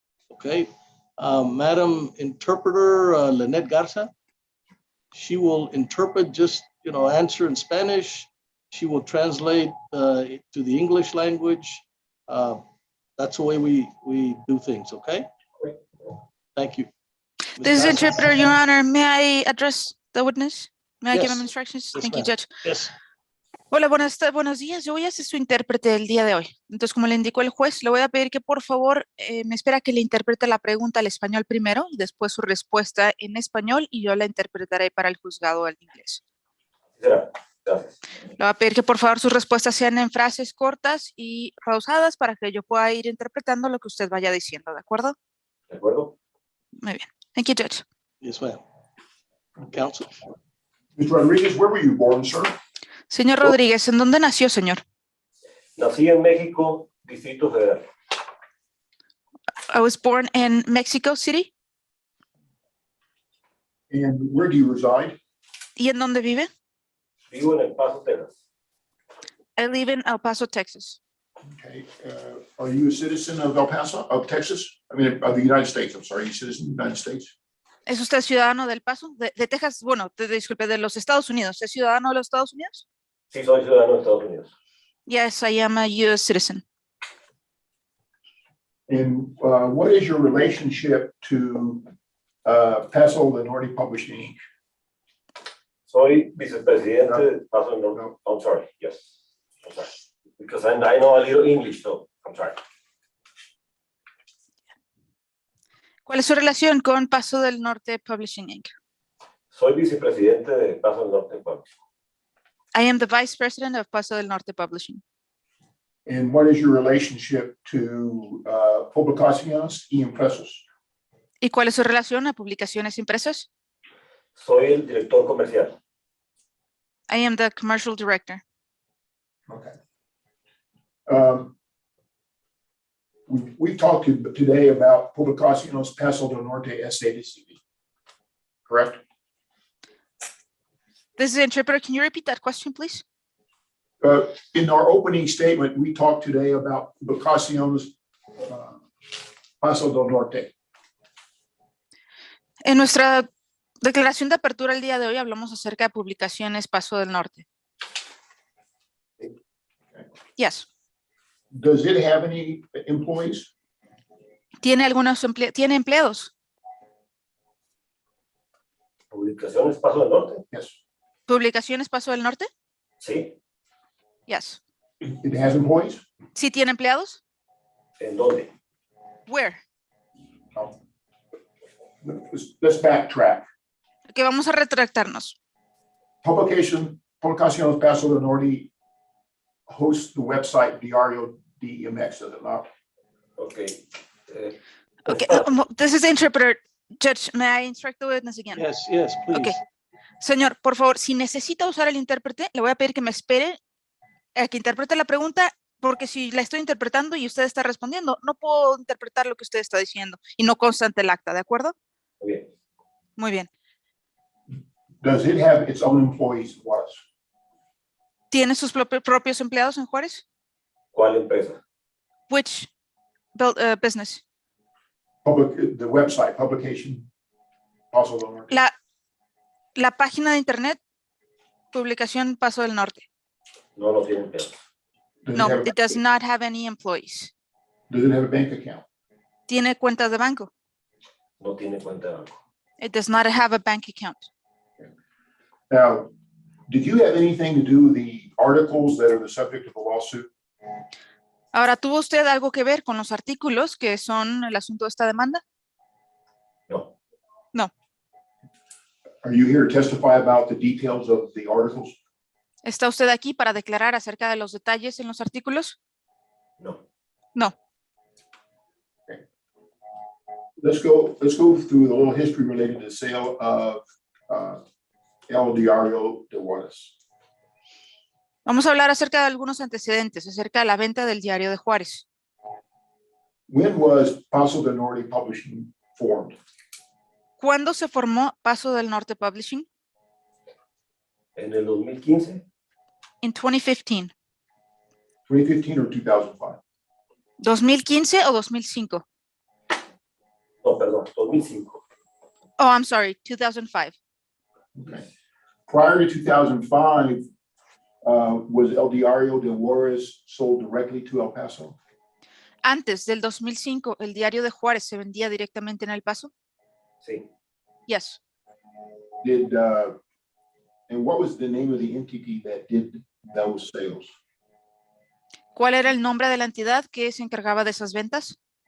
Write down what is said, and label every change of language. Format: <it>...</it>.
<en>Okay. Madam Interpreter Lynette Garza, she will interpret, just, answer in Spanish. She will translate to the English language. That's the way we do things, okay? Thank you. Ms. This is Garza? interpreter, Your Honor. May I address the witness? May I give Yes. him instructions? Yes, Thank you, ma'am. Judge. Yes.</en> <es>Hola, buenos días. Yo voy a ser su intérprete el día de hoy. Entonces, como le indicó el juez, le voy a pedir que por favor me espera que le interprete la pregunta al español primero y después su respuesta en español y yo la interpretaré para el juzgado al inglés. Será. Gracias. Le voy a pedir que por favor sus respuestas sean en frases cortas y pausadas para que yo pueda ir interpretando lo que usted vaya diciendo, ¿de acuerdo? ¿De acuerdo? Muy bien.</es> <en>Thank you, Judge. Yes, ma'am. Counsel. Mr. Rodriguez, where were you born, sir?</en> <es>Señor Rodríguez, ¿en dónde nació, señor? Nací en México, Distrito Federal.</es> <en>I was born in Mexico City. And where do you reside?</en> <es>¿Y en dónde vive? Vivo en El Paso, Texas.</es> <en>I live in El Paso, Texas. Okay. Are you a citizen of El Paso, of Texas? I mean, of the United States, I'm sorry. Are you a citizen of the United States?</en> <es>¿Es usted ciudadano del Paso? De Texas, bueno, disculpe, de los Estados Unidos. ¿Es ciudadano de los Estados Unidos? Sí, soy ciudadano de Estados Unidos.</es> <en>Yes, I am a U.S. citizen. And what is your relationship to Paso del Norte Publishing Inc.?</en> <es>Soy vicepresidente de Paso del Norte. No.</es> <en>I'm sorry. Yes. I'm sorry. Because I know a little English, so I'm sorry.</en> <es>¿Cuál es su relación con Paso del Norte Publishing Inc.? Soy vicepresidente de Paso del Norte Publishing.</es> <en>I am the vice president of Paso del Norte Publishing. And what is your relationship to Publicaciones y Impresos?</en> <es>¿Y cuál es su relación a publicaciones impresas? Soy el director comercial.</es> <en>I am the commercial director. Okay. We talked today about Publicaciones Paso del Norte SADCB, correct? This is the interpreter. Can you repeat that question, please? In our opening statement, we talked today about Publicaciones Paso del Norte.</en> <es>En nuestra declaración de apertura el día de hoy hablamos acerca de publicaciones Paso del Norte.</es> <en>Yes. Does it have any employees?</en> <es>¿Tiene tiene empleados? Publicaciones Paso del Norte.</es> <en>Yes.</en> <es>¿Publicaciones Paso del Norte? Sí.</es> <en>Yes. It has employees?</en> <es>¿Sí tiene empleados? ¿En dónde?</es> <en>Where? No. Let's backtrack.</en> <es>Que vamos a retractarnos.</es> <en>Publicaciones Paso del Norte hosts the website Diario DMX, does it not? Okay. Okay. This is the interpreter. Judge, may I instruct the witness again? Yes, yes, please. Okay.</en> <es>Señor, por favor, si necesita usar el intérprete, le voy a pedir que me espere a que interprete la pregunta, porque si la estoy interpretando y usted está respondiendo, no puedo interpretar lo que usted está diciendo y no consta ante el acta, ¿de acuerdo? Muy bien. Muy bien.</es> <en>Does it have its own employees in Juarez?</en> <es>¿Tiene sus propios empleados en Juárez? ¿Cuál empresa?</es> <en>Which business? the website, publication, Paso del Norte.</en> <es>La página de internet, publicación Paso del Norte. No, no tiene empleados.</es> <en>Does it No, have a- it does not have any employees. Does it have a bank account?</en> <es>Tiene cuentas de banco. No tiene cuenta de banco.</es> <en>It does not have a bank account. Now, did you have anything to do with the articles that are the subject of the lawsuit?</en> <es>Ahora, ¿tuvo usted algo que ver con los artículos que son el asunto de esta demanda? No.</es> <en>No. Are you here to testify about the details of the articles?</en> <es>¿Está usted aquí para declarar acerca de los detalles en los artículos? No.</es> <en>No. Let's go through the little history related to the sale of El Diario de Juarez.</en> <es>Vamos a hablar acerca de algunos antecedentes, acerca de la venta del Diario de Juárez.</es> <en>When was Paso del Norte Publishing formed?</en> <es>¿Cuándo se formó Paso del Norte Publishing? En el 2015, En 2015.</es> <en>2015 or 2005?</en> <es>¿2015 o 2005? no, perdón, 2005.</es> <en>Oh, I'm sorry, 2005. Okay. Prior to 2005, was El Diario de Juarez sold directly to El Paso?</en> <es>Antes del 2005, ¿el Diario de Juárez se vendía directamente en El Paso? Sí.</es> <en>Yes. And what was the name of the entity that did those sales?</en> <es>¿Cuál era el nombre de la entidad que se encargaba de esas ventas?</es>